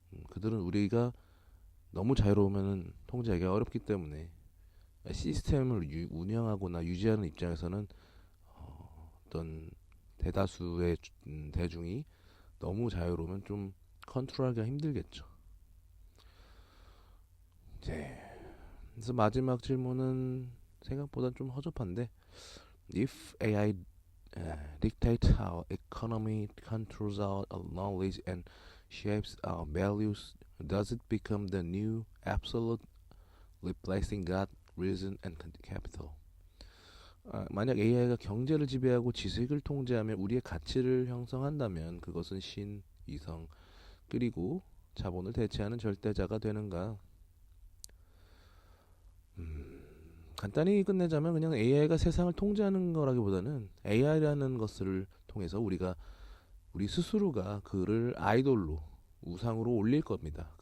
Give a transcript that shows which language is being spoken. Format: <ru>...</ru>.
<ko>그들은 우리가 너무 자유로우면 통제하기가 어렵기 때문에 시스템을 운영하거나 유지하는 입장에서는 어떤 대다수의 대중이 너무 자유로우면 좀 컨트롤하기가 힘들겠죠. 네. 그래서 마지막 질문은 생각보다 좀 허접한데,</ko> <en>If AI dictates how economy controls our knowledge and shapes our values, does it become the new absolute, replacing God, reason, and capital?</en> <ko>만약 AI가 경제를 지배하고 지식을 통제하며 우리의 가치를 형성한다면 그것은 신, 이성, 그리고 자본을 대체하는 절대자가 되는가? 간단히 끝내자면 그냥 AI가 세상을 통제하는 거라기보다는 AI라는 것을 통해서 우리 스스로가 그를 아이돌로 우상으로 올릴 겁니다.</ko>